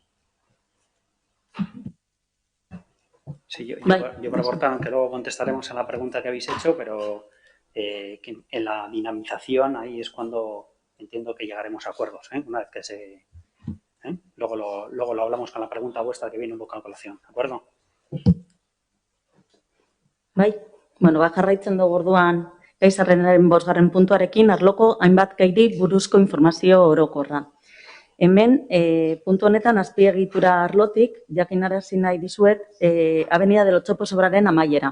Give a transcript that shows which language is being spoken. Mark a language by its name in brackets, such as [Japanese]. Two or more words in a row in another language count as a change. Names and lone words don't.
[Spanish] Sí, yo por aportar, aunque luego contestaremos a la pregunta que habéis hecho, pero que en la dinamización ahí es cuando entiendo que llegaremos a acuerdos, una vez que se... Luego lo hablamos con la pregunta vuestra que viene un poco a colación, ¿de acuerdo? [Basque] Bai. Bueno, jarraitzen dugu orduan gai zerrendaren 5. puntuarekin arloko hainbat gairi buruzko informazio orokorra. Hemen, puntu honetan azpiegitura arlotik, jakinarazi nahi dizuet, Avenida del Ocho obraren amaiera.